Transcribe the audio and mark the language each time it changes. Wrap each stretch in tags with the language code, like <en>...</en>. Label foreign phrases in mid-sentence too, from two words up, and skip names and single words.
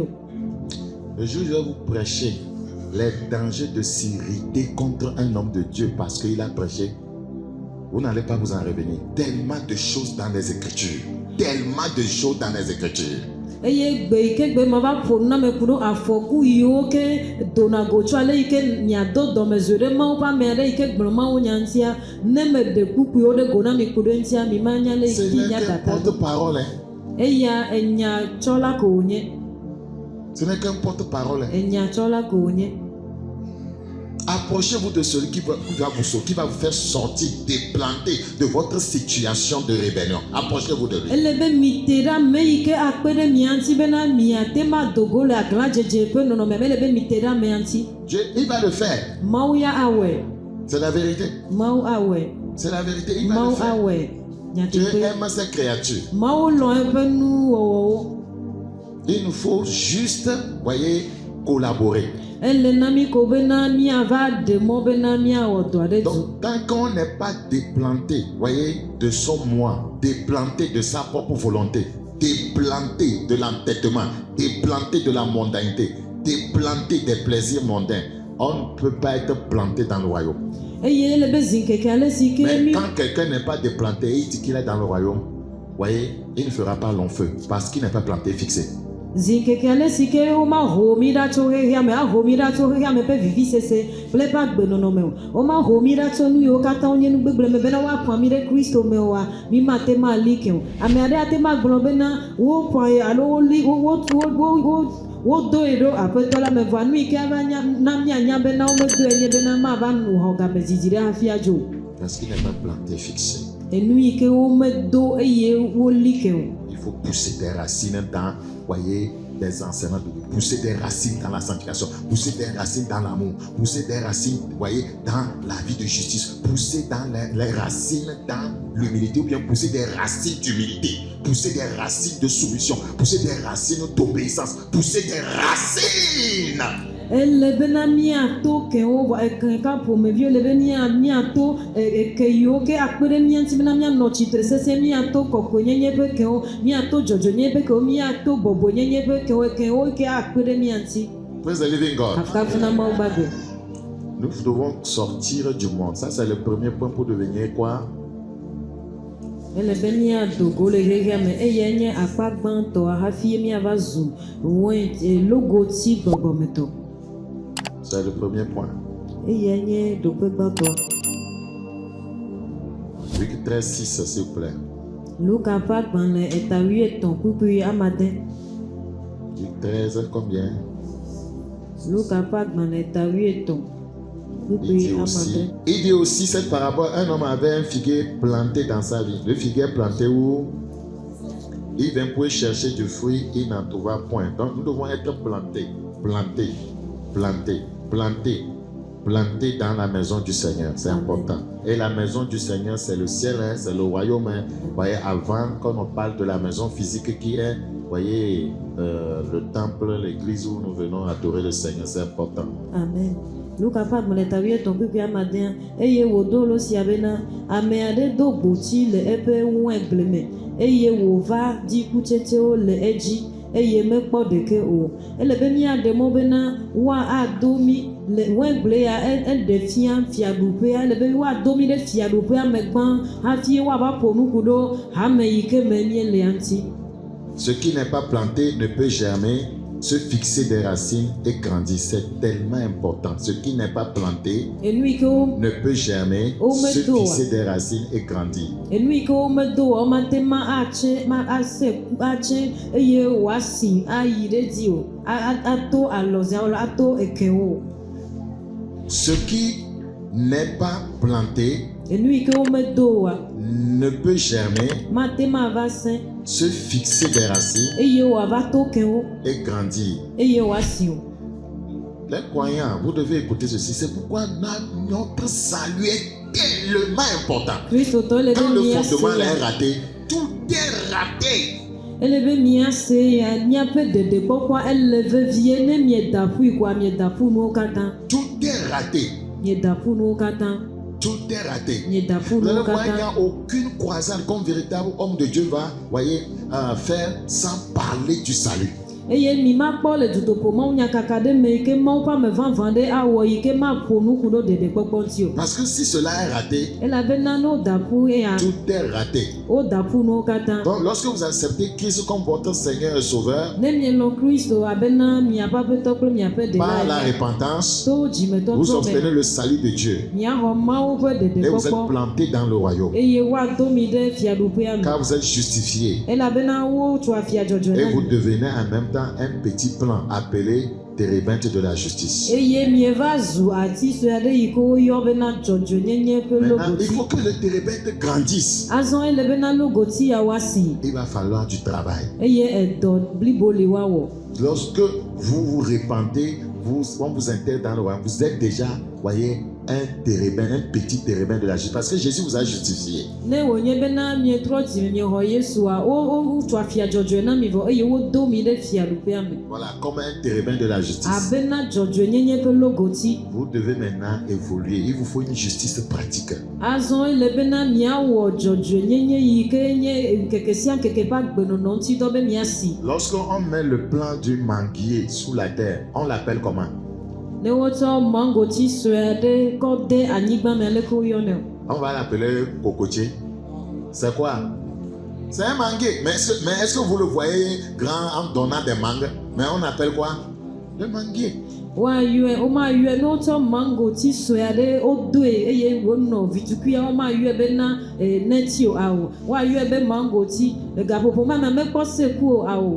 <fr>Le jour je vais vous prêcher les dangers de s'irriter contre un homme de Dieu parce qu'il a prêché. Vous n'allez pas vous en revenir. Tellement de choses dans les Écritures. Tellement de choses dans les Écritures.</fr> <ee>Eye gbe ike gbe ma va ƒo na me kuɖo afɔku yiwo ke dona go tso ale yi ke miado dɔmezue ɖe mawo ƒe ame aɖe yi ke gblɔ mawo nya ŋutia ne me ɖe kukuiwo ɖe go na mi ku ɖe ŋutia mi ma nya le</ee> <fr>Ce</fr> <ee>yi</ee> <fr>n'est</fr> <ee>nya</ee> <fr>qu'un</fr> <ee>tata</ee> <fr>porte-parole.</fr> <ee>eya enyatsɔla ko wònye</ee> <fr>Ce n'est qu'un porte-parole.</fr> <ee>enyatsɔla ko wònye.</ee> <fr>Approchez-vous de celui qui va vous faire sortir, déplanter de votre situation de rébellion. Approchez-vous de lui.</fr> <ee>Ele be mi te ɖe ame yi ke akpe ɖe mia ŋuti bena miate ma do go le aglãdzedze ƒe nɔnɔme me. Ele be mi te ɖe amea ŋuti.</ee> <fr>Il va le faire.</fr> <ee>Mawu ya awɔe.</ee> <fr>C'est la vérité.</fr> <ee>Mawu awɔe.</ee> <fr>C'est la vérité. Il va</fr> <ee>Mawu</ee> <fr>le faire.</fr> <ee>awɔe.</ee> <fr>Dieu</fr> <ee>Nyateƒe.</ee> <fr>aime ses créatures.</fr> <ee>Mawu lɔ eƒe nuwɔwɔwo.</ee> <fr>Il nous faut juste, voyez, collaborer.</fr> <ee>Ele na mi ko bena miava ɖe mɔ bena miawɔ dɔ aɖe dzu.</ee> <fr>Donc, tant qu'on n'est pas déplanté, voyez, de son moi, déplanté de sa propre volonté, déplanté de l'entêtement, déplanté de la mondanité, déplanté des plaisirs mondains, on ne peut pas être planté dans le royaume.</fr> <ee>Eye ele be zi nkeke ale si ke</ee> <fr>Mais</fr> <ee>mi.</ee> <fr>quand quelqu'un n'est pas déplanté et il dit qu'il est dans le royaume, voyez, il ne fera pas long feu parce qu'il n'est pas planté, fixé.</fr> <ee>Zi nkeke ale si ke woma ho mi ɖa tso xexea me, aho mi ɖa tso xexea me ƒe vivisese kple eƒe agbenɔnɔ me o. Woma ho mi ɖa tso nu yiwo katã wonye nu gbegblẽ me bena woaƒã mi ɖe Kristo me oa, mi mate ma li ke o. Ame aɖe ate ma gblɔ bena woƒãe alo wodoe ɖo aƒetɔ la me vɔa nu yi ke ava na mianya bena womedoe nye bena mava nu xɔ gamedzidzi ɖe hafi adzo.</ee> <fr>Parce qu'il n'est pas planté, fixé.</fr> <ee>Enu yi ke womedo eye woli ke o.</ee> <fr>Il faut pousser des racines dans, voyez, des enseignements, pousser des racines dans la sanctification, pousser des racines dans l'amour, pousser des racines, voyez, dans la vie de justice, pousser dans les racines dans l'humilité, ou bien pousser des racines d'humilité, pousser des racines de soumission, pousser des racines d'obéissance, pousser des racines.</fr> <ee>Ele bena miato kewo ekeka ƒomeviwo le be miato eke yiwo ke akpe ɖe mia ŋuti bena mianɔ tsitre sesẽ, miato kɔkɔenyenye ƒe kewo, miato dzɔdzɔnyenye ƒe kewo, miato bɔbɔenyenye ƒe kewo ke akpe ɖe mia ŋuti.</ee> <en>Praise the living God.</en> <ee>Kafu na Mawu gbagbe.</ee> <fr>Nous devons sortir du monde. Ça, c'est le premier point pour devenir quoi?</fr> <ee>Ele be miado go le xexea me eye nye akpa gbãtɔ hafi miava zu logoti gbɔgbɔmetɔ.</ee> <fr>C'est le premier point.</fr> <ee>Eye nye ɖoƒe gbãtɔ.</ee> <fr>Luc 13:6, s'il vous plaît.</fr> <ee>Luka ƒe agbalẽ eta wuietɔ̃ kpukpui amade.</ee> <fr>Luc 13, combien?</fr> <ee>Luka ƒe agbalẽ eta wuietɔ̃ kpukpui amade.</ee> <fr>Il dit aussi cette parabole, un homme avait un figuier planté dans sa vie. Le figuier planté où il vint pour chercher du fruit, il n'en trouva point. Donc nous devons être plantés dans la maison du Seigneur. C'est important. Et la maison du Seigneur, c'est le ciel, hein, c'est le royaume. Hein. Voyez, avant, quand on parle de la maison physique qui est, voyez, le temple, l'église où nous venons adorer le Seigneur, c'est important. Amen.</fr> <ee>Luka ƒe agbalẽ eta wuietɔ̃ kpukpui amade eye wòdo lo sia bena ame aɖe do gboti le eƒe waingble me eye wòva di kutsetsewo le edzi eye mekpɔ ɖeke o. Ele be miaɖe mɔ bena woado mi le waingble ya eɖe fia fiaɖuƒea. Ele be woado mi ɖe fiaɖuƒea me gbã hafi woava ƒo nuku ɖo hame yi ke me míelea ŋuti.</ee> <fr>Ce qui n'est pas planté ne peut jamais se fixer des racines et grandir. C'est tellement important. Ce qui n'est pas planté ne peut jamais se fixer des racines et grandir.</fr> <ee>Enu yi ke womedo o mate ma atse eye wòasi ayi ɖe dzi o, ato alɔzãwo, ato ekewo.</ee> <fr>Ce qui n'est pas planté</fr> <ee>Enu yi ke womedo oa</ee> <fr>ne peut jamais</fr> <ee>mate ma va sẽ</ee> <fr>se fixer des racines</fr> <ee>eye wòava to kewo</ee> <fr>et grandir.</fr> <ee>eye wòasi o.</ee> <fr>Les croyants, vous devez écouter ceci. C'est pourquoi notre salut est tellement important. Quand le fondement est raté, tout est raté.</fr> <ee>Ele be miase ya miaƒe ɖeɖekpɔkpɔ ele vevie ne mieda ƒui koa mieda ƒu nuwo katã.</ee> <fr>Tout est raté.</fr> <ee>Mieda ƒu nuwo katã.</ee> <fr>Tout est raté.</fr> <ee>Mieda ƒu</ee> <fr>Vous</fr> <ee>nuwo</ee> <fr>allez voir, il n'y</fr> <ee>katã.</ee> <fr>a aucune croisade comme véritable homme de Dieu va, voyez, faire sans parler du salut.</fr> <ee>eye mi ma kpɔ le dutoƒo mawu nyakaka ɖe me yi ke mawu ƒe ame vavã ɖe awɔ yi ke maƒo nuku ɖo ɖeɖekpɔkpɔ ŋuti o.</ee> <fr>Parce que si cela est raté,</fr> <ee>elabena ne woda ƒu eya</ee> <fr>tout est raté.</fr> <ee>woda ƒu nuwo katã.</ee> <fr>Donc lorsque vous acceptez Christ comme votre Seigneur et Sauveur,</fr> <ee>ne mielɔ Kristo abena miaƒe aƒetɔ kple miaƒe</ee> <fr>par la</fr> <ee>ɖela</ee> <fr>repentance,</fr> <ee>to</ee> <fr>vous</fr> <ee>dzimetɔtrɔ</ee> <fr>obtenez</fr> <ee>me</ee> <fr>le salut de Dieu</fr> <ee>miaxɔ mawu ƒe</ee> <fr>et vous êtes</fr> <ee>ɖeɖekpɔkpɔ</ee> <fr>planté dans le royaume.</fr> <ee>eye woado mi ɖe fiaɖuƒea me.</ee> <fr>Car vous êtes justifié</fr> <ee>elabena wotsɔ afia dzɔdzɔe</ee> <fr>et</fr> <ee>na</ee> <fr>vous</fr> <ee>mi.</ee> <fr>devenez en même temps un petit plan appelé térébinthe de la justice.</fr> <ee>eye mieva zu ati sue aɖe yi ke woyɔ bena dzɔdzɔenyenye ƒe</ee> <fr>Maintenant, il</fr> <ee>logoti.</ee> <fr>faut que le térébinthe grandisse.</fr> <ee>azɔ ele bena logoti ya woasi</ee> <fr>Il va falloir du travail.</fr> <ee>eye edɔ blibo li woawɔ.</ee> <fr>Lorsque vous vous repentez, on vous intègre dans le royaume, vous êtes déjà, voyez, un térébin, un petit térébin de la justice. Parce que Jésus vous a justifié.</fr> <ee>ne wònye bena mietrɔ dzi miexɔ Yesua wotsɔ afia dzɔdzɔe na mi vɔ eye wodo mi ɖe fiaɖuƒea me.</ee> <fr>Voilà, comme un térébin de la justice.</fr> <ee>abena dzɔdzɔenyenye ƒe logoti.</ee> <fr>Vous devez maintenant évoluer. Il vous faut une justice pratique.</fr> <ee>azɔ ele bena miawɔ dzɔdzɔenyenye yi ke nye nkeke sia nkeke ƒe agbenɔnɔ ŋuti dɔ be miasi.</ee> <fr>Lorsqu'on met le plan du manguier sous la terre, on l'appelle comment?</fr> <ee>ne wotsɔ mangoti sue aɖe kɔ de anyigba me aleke woyɔnɛ o.</ee> <fr>On va l'appeler cocotier. C'est quoi? C'est un manguier. Mais est-ce que vous le voyez grand en donnant des mangues? Mais on appelle quoi? Le manguier.</fr> <ee>woayɔe womayɔe ne wotsɔ mangoti sue aɖe wodoe eye wonɔ vitukuia womayɔe bena neti o awo woayɔe be mangoti gaƒoƒo ma me mekpɔ seku o awo.</ee>